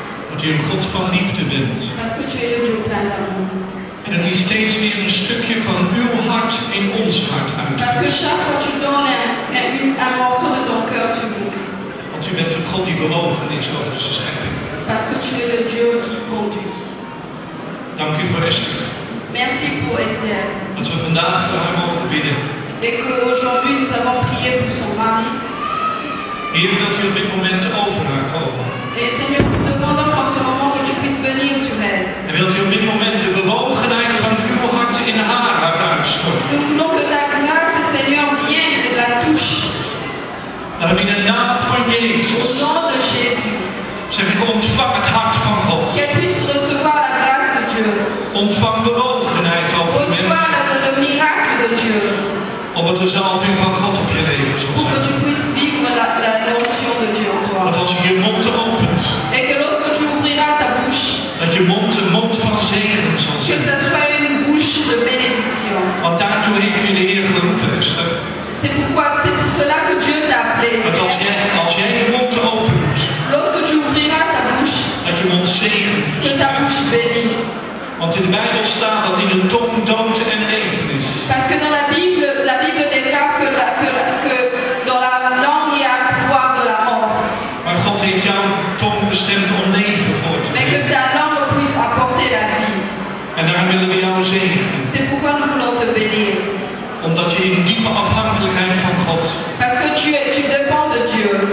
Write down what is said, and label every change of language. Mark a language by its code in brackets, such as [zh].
[nl] dat u een God van liefde bent. [fr] parce que tu es le Dieu plein d'amour. [nl] En dat u steeds weer een stukje van uw hart in ons hart [fr] Parce que [nl] uitgeeft. [fr] chaque fois tu donnes un morceau de ton cœur sur nous. [nl] Want u bent een God die bewogen is over zijn schepping. [fr] Parce que tu es le Dieu qui conduit. [nl] Dank u voor Esther. [fr] Merci pour Esther. [nl] Dat we vandaag voor haar mogen bidden. [fr] Et qu'aujourd'hui nous avons prié pour son mari. [nl] Heer, dat u op dit moment over haar komen. [fr] Et Seigneur, nous demandons qu'en ce moment que tu puisses venir sur elle. [nl] En wilt u op dit moment de bewogenheid van uw hart in haar hart uitstorten. [fr] Nous voulons que ta grâce, Seigneur, vienne et la touche. [nl] Daarom in de naam van [fr] Au [nl] Jezus [fr] nom de Jésus. [nl] zeg ik, ontvang het hart van God. [fr] Qu'elle puisse recevoir la grâce de Dieu. [nl] Ontvang bewogenheid over [fr] Reçois [nl] mensen. [fr] le miracle de Dieu. [nl] Omdat de zalving van God op je leven zal [fr] Pour que [nl] zijn. [fr] tu puisses vivre la notion de Dieu en [nl] Want [fr] toi. [nl] als je je mond opent, [fr] Et que lorsque tu ouvriras ta bouche, [nl] dat je mond een mond van zegen zal [fr] que [nl] zijn. [fr] ce soit une bouche de bénédiction. [nl] Want daartoe heeft je de Heer geroepen, Esther. [fr] C'est pour cela que Dieu t'a appelé. [nl] Want als jij je mond opent, [fr] Lorsque tu ouvriras ta bouche, [nl] dat je mond zegen [fr] que ta bouche bénisse. [nl] Want in de Bijbel staat dat in de tong dood en leven is. [fr] Parce que dans la Bible déclare que dans la langue il y a le pouvoir de la mort. [nl] Maar God heeft jouw tong bestemd om leven voor te [fr] Mais que [nl] brengen. [fr] ta langue puisse apporter la vie. [nl] En daarom willen we jou zegenen. [fr] C'est pourquoi nous voulons te bénir. [nl] Omdat je in diepe afhankelijkheid van God [fr] Parce que tu dépends de Dieu.